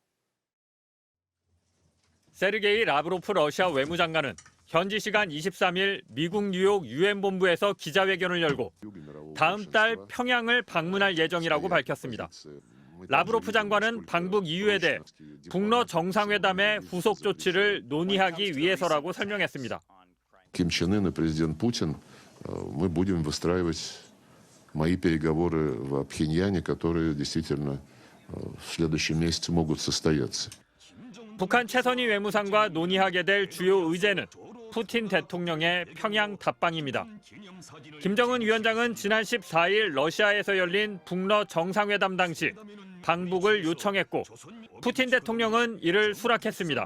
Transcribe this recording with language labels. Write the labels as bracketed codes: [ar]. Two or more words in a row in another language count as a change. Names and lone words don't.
[ko] 세르게이 라브로프 러시아 외무장관은 현지 시간 23일 미국 뉴욕 유엔 본부에서 기자회견을 열고 다음 달 평양을 방문할 예정이라고 밝혔습니다. 라브로프 장관은 방북 이유에 대해 북러 정상회담의 후속 조치를 논의하기 위해서라고 설명했습니다. [ru] Ким Чен Ын и президент Путин, мы будем выстраивать мои переговоры в Пхеньяне, которые действительно в следующем месяце могут состояться. [ko] 북한 최선희 외무상과 논의하게 될 주요 의제는 푸틴 대통령의 평양 답방입니다. 김정은 위원장은 지난 14일 러시아에서 열린 북러 정상회담 당시 방북을 요청했고 푸틴 대통령은 이를 수락했습니다.